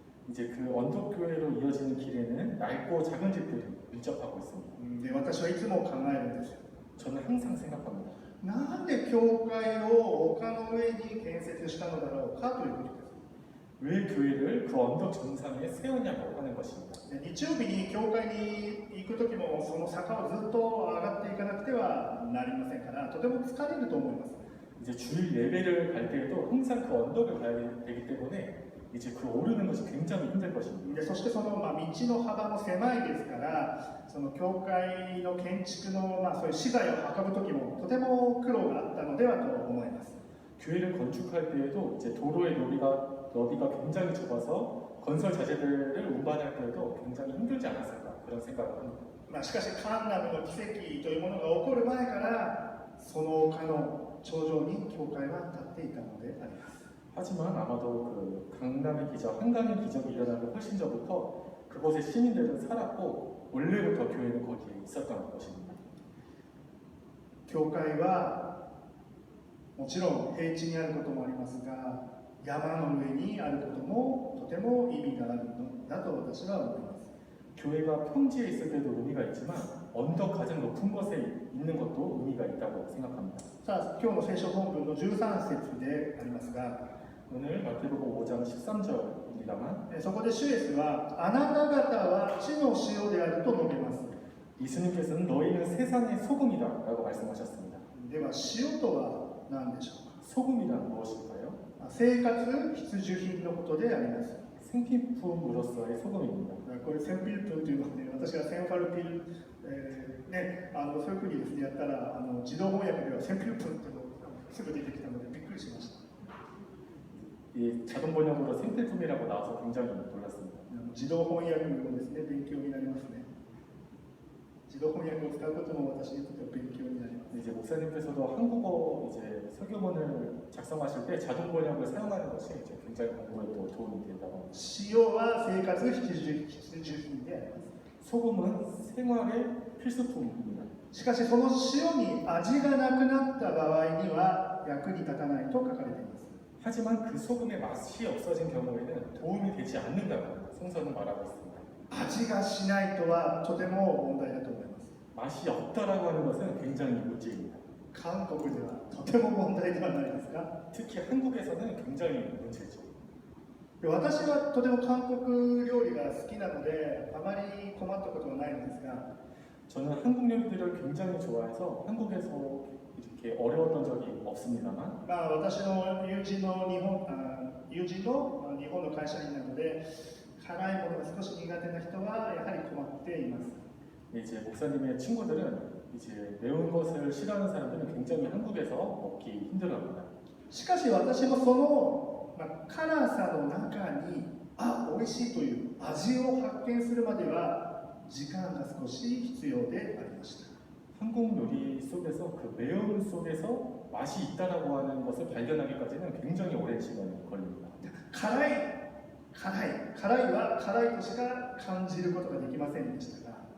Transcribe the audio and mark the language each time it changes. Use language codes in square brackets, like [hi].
[ko] 이제 그 언덕교회로 이어지는 길에는 낡고 작은 집들이 밀접하고 있습니다. [ja] で私はいつも考えるんです。 [ko] 저는 항상 생각합니다. [ja] なんで教会を丘の上に建設したのだろうかということです。 [ko] 왜 교회를 그 언덕 정상에 세우냐고 하는 것입니다. [ja] 日曜日に教会に行く時もその坂をずっと上がっていかなくてはなりませんから、とても疲れると思います。 [ko] 이제 주일 예배를 갈 때에도 항상 그 언덕을 가야 되기 때문에 이제 그 오르는 것이 굉장히 힘들 것입니다. [ja] そしてその道の幅も狭いですから、その教会の建築のそういう資材を運ぶ時もとても苦労があったのではと思います。 [ko] 교회를 건축할 때에도 이제 도로의 너비가 굉장히 좁아서 건설 자재들을 운반할 때에도 굉장히 힘들지 않았을까 그런 생각을 합니다. [ja] まあ、しかしカンナムの奇跡というものが起こる前からその丘の頂上に教会は立っていたのであります。 [ko] 하지만 아마도 그 강남의 기적, 한강의 기적이 일어나기 훨씬 전부터 그곳의 시민들은 살았고 원래부터 교회는 거기에 있었던 것입니다. [ja] 教会はもちろん平地にあることもありますが、山の上にあることもとても意味があるのだと私は思います。 [ko] 교회가 평지에 있을 때도 의미가 있지만 언덕 가장 높은 곳에 있는 것도 의미가 있다고 생각합니다. [ja] さあ、今日の聖書本文の13節でありますが、 [ko] 오늘 마태복음 5장 13절입니다만 [ja] そこで主イエスはあなた方は地の塩であると述べます。 [ko] 예수님께서는 너희는 세상의 소금이다 라고 말씀하셨습니다. [ja] では塩とは何でしょうか。 [ko] 소금이란 무엇일까요? [ja] 生活必需品のことであります。 [ko] 생필품으로서의 소금입니다. [ja] これセンピルプンというのはね、私がセンファルピル、そういうふうにですねやったら自動翻訳ではセンピルプンというのがすぐ出てきたのでびっくりしました。 [ko] 이 자동 번역으로 생필품이라고 나와서 굉장히 놀랐습니다. [ja] 自動翻訳もですね勉強になりますね。自動翻訳を使うことも私にとっては勉強になります。 [ko] 이제 목사님께서도 한국어 이제 설교문을 작성하실 때 자동 번역을 사용하는 것이 이제 굉장히 공부에 또 도움이 된다고 합니다. [ja] 塩は生活必需品であります。 [ko] 소금은 생활의 필수품입니다. [ja] しかしその塩に味がなくなった場合には役に立たないと書かれています。 [ko] 하지만 그 소금의 맛이 없어진 경우에는 도움이 되지 않는다고 성서는 말하고 있습니다. [ja] 味がしないとはとても問題だと思います。 [ko] 맛이 없다라고 하는 것은 굉장히 문제입니다. [ja] 韓国ではとても問題ではないですか。 [ko] 특히 한국에서는 굉장히 문제죠. [ja] 私はとても韓国料理が好きなのであまり困ったことはないのですが、 [ko] 저는 한국 요리들을 굉장히 좋아해서 한국에서 이렇게 어려웠던 적이 없습니다만 [ja] 私の友人の日本の会社員なので辛いものが少し苦手な人はやはり困っています。 [ko] 이제 목사님의 친구들은 이제 매운 것을 싫어하는 사람들은 굉장히 한국에서 먹기 힘들어합니다. [ja] しかし私もその、辛さの中に美味しいという味を発見するまでは時間が少し必要でありました。 [ko] 한국 요리 속에서 그 매운 속에서 맛이 있다라고 하는 것을 발견하기까지는 굉장히 오랜 시간이 걸립니다. [ja] 辛いは辛いとしか感じることができませんでしたが、